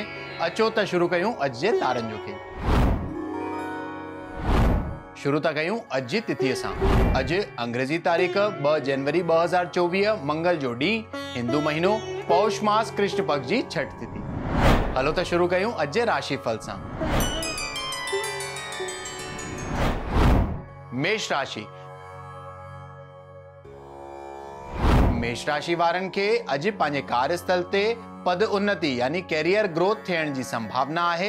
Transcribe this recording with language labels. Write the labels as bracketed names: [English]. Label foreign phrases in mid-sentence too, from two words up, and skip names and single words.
[Sindhi] अचो त शुरू कयूं अॼु जे तारनि जो खेल। शुरू था कयूं अॼु जी तिथीअ सां। अॼु अंग्रेजी तारीख़ 2 जनवरी 2024 मंगल जो ॾींहुं, हिंदू महीनो पौष मास कृष्ण पक्ष जी छठ तिथि। हलो त शुरू कयूं अॼु जे राशिफल सां। मेष राशि। मेष राशि वारनि खे अॼु पंहिंजे कार्यस्थल ते पद उन्नति यानी [English] career growth [Sindhi] थियण जी संभावना आहे।